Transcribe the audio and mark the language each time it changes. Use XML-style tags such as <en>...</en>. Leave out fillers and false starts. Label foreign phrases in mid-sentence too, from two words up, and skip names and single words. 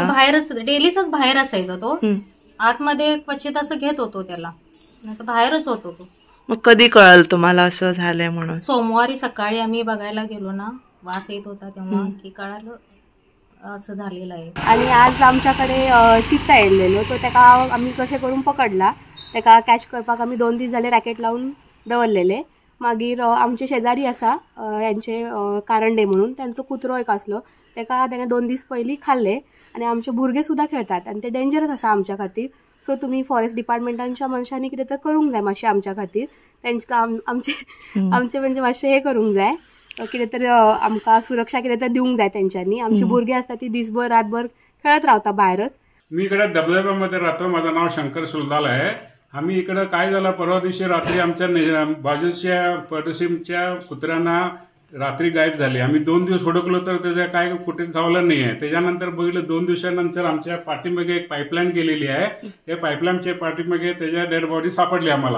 <mr>बाहेरच, डेलीचाच बाहेर असायचा तो। आतमध्ये क्वचित असं घेत होतो त्याला, नाही तर बाहेरच होतो तो। मग कधी कळलं तुम्हाला असं झालंय म्हणून? सोमवारी सकाळी आम्ही बघायला गेलो ना, वास येत होता तेव्हा की कळालं असं झालेलं आहे।</mr> <kok>आणि आज आमच्याकडे चित्ता येयलेलो, तो त्याका आम्ही कशें करून पकडला। त्याका कॅच करपाक आम्ही 2 दीस झाले रॅकेट लावून दवरलेले। मागीर आमचे शेजारी आसा यांचे कारंडे म्हणून, त्यांचो कुत्रो एक आसलो, त्याका त्याने 2 दीस पयलीं खाल्ले। आणि आमचे भुरगे सुद्धा खेळतात आणि ते डेंजरस आसा आमच्या खातीर। सो तुम्ही</kok> <en>forest department</en> <kok>मनशांनी कितें तर करूंक जाय मातशें आमच्या खातीर। तेंच्या आमचे म्हणजे मातशें हे करूंक जाय, कितें तर आमकां सुरक्षा कितें तर दिवंक जाय तेंच्यांनी। आमची भुरगीं आसता ती दिसभर रातभर खेळत रावता बाहेरच।</kok> <mr>मी इकडे धबधब्यामध्ये राहतो, माझं नाव शंकर सुलदाल आहे। आम्ही इकडे काय झालं, परवा दिवशी रात्री आमच्या बाजूच्या पडोशीच्या कुत्र्यांना रात्री गायब झाली। आम्ही 2 दिवस हुडकलो तर त्याचं काय कुठे गावलं नाही आहे। त्याच्यानंतर बघितलं 2 दिवसानंतर आमच्या पाठीमागे एक पाईपलाईन गेलेली आहे, त्या पाईपलाईनच्या पाठीमागे त्याच्या</mr> <en>dead body</en> <mr>सापडली आम्हाला।</mr>